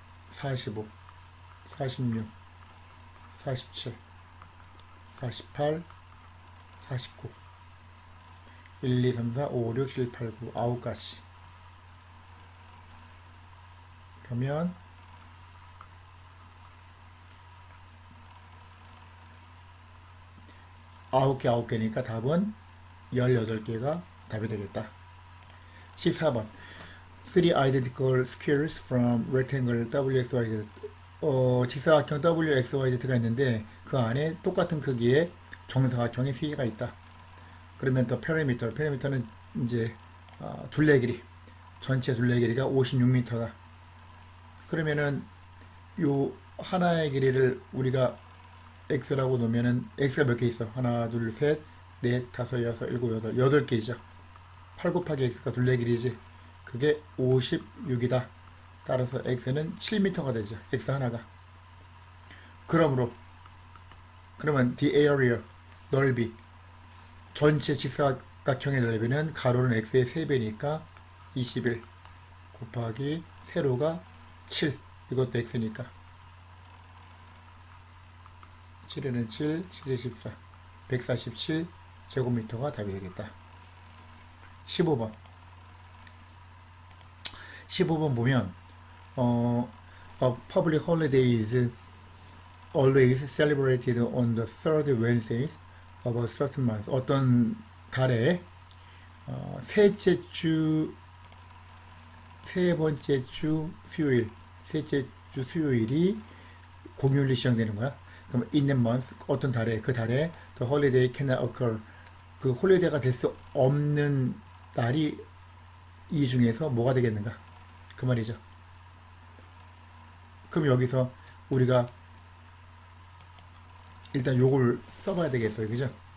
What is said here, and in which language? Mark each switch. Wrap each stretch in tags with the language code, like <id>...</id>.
<ko>45, 46, 47, 48, 49, 1, 2, 3, 4, 5, 6, 7, 8, 9, 9가지. 그러면 9개니까 답은 18개가 답이 되겠다. 14번.</ko> <en>3 identical squares from rectangle WXYZ.</en> <ko>직사각형 WXYZ가 있는데 그 안에 똑같은 크기의 정사각형이 3개가 있다. 그러면 더 페리미터는 이제 둘레 길이, 전체 둘레 길이가 56m다. 그러면은 요 하나의 길이를 우리가 x라고 놓으면은 x가 몇 개 있어? 하나, 둘, 셋, 넷, 다섯, 여섯, 일곱, 여덟. 8개이죠. 8 곱하기 x가 둘레 길이지. 그게 56이다. 따라서 x는 7m가 되죠. x 하나가. 그러면</ko> <en>the area,</en> <ko>넓이, 전체 직사각형의 넓이는 가로는 x의 3배니까 21 곱하기 세로가 7. 이것도 x니까 7에는 7, 7에 14, 147 제곱미터가 답이 되겠다. 15번. 15번 보면</ko> <en>a public holiday is always celebrated on the third Wednesdays of a certain month.</en> <ko>어떤 달에 셋째 주, 세 번째 주 수요일, 셋째 주 수요일이 공휴일로 시작되는 거야. 그럼</ko> <en>in the month,</en> <ko>어떤 달에, 그 달에</ko> <en>the holiday cannot occur.</en> <ko>그 홀리데이가 될 수 없는 날이 이 중에서 뭐가 되겠는가? 그 말이죠. 그럼 여기서 우리가 일단 요걸 써봐야 되겠어요. 그죠?</ko>